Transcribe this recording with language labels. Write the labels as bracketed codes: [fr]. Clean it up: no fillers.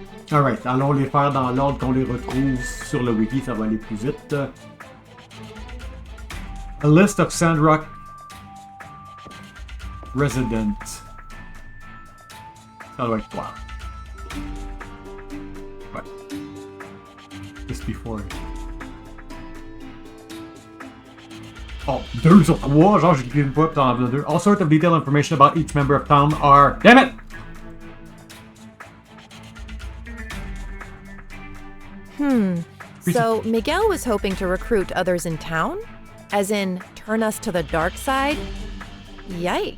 [fr] Alright, allons les faire dans l'ordre qu'on les retrouve sur le wiki, ça va aller plus vite. [en] A list of Sandrock residents. [fr] Ça doit être toi. [en] Ouais. Just before. [fr] Oh, 2 sur 3, genre j'ai cliqué une fois, puis t'en as 2. [en] All sorts of detailed information about each member of town are... Damn it! So Miguel was hoping to recruit others in town? As in, turn us to the dark side? Yikes.